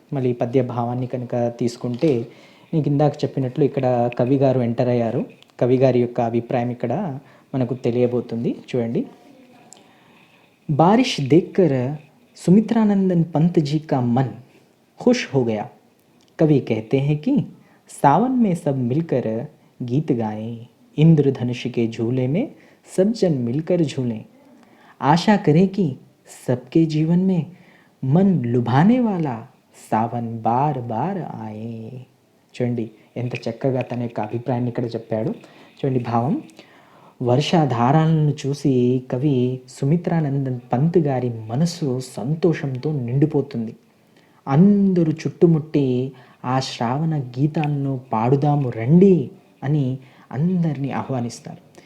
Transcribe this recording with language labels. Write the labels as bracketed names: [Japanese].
[Telugu] మళ్ళీ పద్య భావాన్ని కనుక తీసుకుంటే, నీకు ఇందాక చెప్పినట్లు ఇక్కడ కవి గారు ఎంటర్ అయ్యారు. కవి గారి యొక్క అభిప్రాయం ఇక్కడ మనకు తెలియబోతుంది. చూడండి. [Hindi] బారిష్ దేఖ్కర్ సుమిత్రానందన్ పంత్ జీ కా మన్ ఖుష్ హో గయా. కవి कहते हैं कि सावन में सब मिलकर गीत गाएं, इंद्रधनुष के झूले में सब जन मिलकर झूलें, आशा करें कि सबके जीवन में मन लुभाने वाला सावन बार बार आए. [Telugu] చూడండి ఎంత చక్కగా తన యొక్క అభిప్రాయాన్ని ఇక్కడ చెప్పాడు. చూడండి భావం. వర్షాధారాలను చూసి కవి సుమిత్రానందన్ పంత్ గారి మనసు సంతోషంతో నిండిపోతుంది. అందరూ చుట్టుముట్టి ఆ శ్రావణ గీతాలను పాడుదాము రండి అని అందరినీ ఆహ్వానిస్తారు.